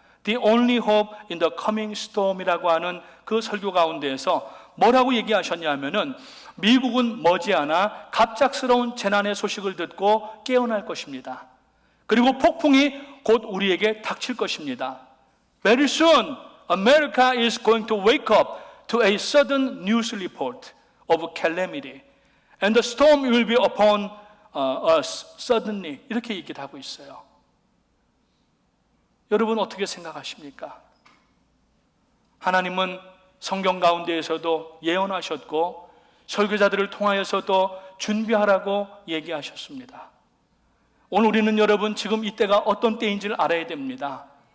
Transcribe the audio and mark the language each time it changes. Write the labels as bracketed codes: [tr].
[en] The only hope in the coming storm [ko] 이라고 하는 그 설교 가운데에서 뭐라고 얘기하셨냐면은 미국은 머지않아 갑작스러운 재난의 소식을 듣고 깨어날 것입니다. 그리고 폭풍이 곧 우리에게 닥칠 것입니다. [en] Very soon, America is going to wake up to a sudden news report of calamity, and the storm will be upon us suddenly. [ko] 이렇게 얘기를 하고 있어요. 여러분 어떻게 생각하십니까? 하나님은 성경 가운데에서도 예언하셨고 설교자들을 통하여서도 준비하라고 얘기하셨습니다. 오늘 우리는 여러분 지금 이때가 어떤 때인지를 알아야 됩니다.